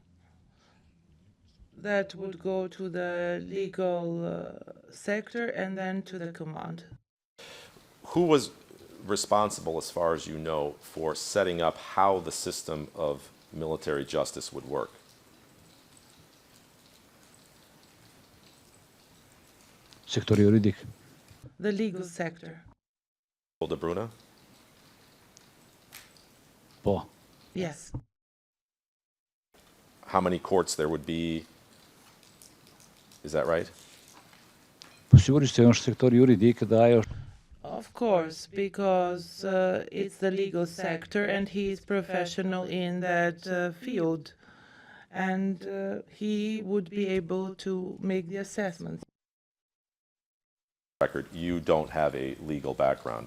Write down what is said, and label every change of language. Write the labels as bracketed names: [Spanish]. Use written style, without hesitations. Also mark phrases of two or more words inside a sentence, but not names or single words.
[English] That would go to the legal sector and then to the command. Who was responsible, as far as you know, for setting up how the system of military justice would work? [Albanian] Sektori juridik. [English] The legal sector. De Bruna? [Albanian] Po. [English] Yes. How many courts there would be? Is that right? [Albanian] Po sigurisht se është sektori juridik dhe ajo është [English] Of course, because it's the legal sector and he is professional in that field. And he would be able to make the assessments. Record, you don't have a legal background.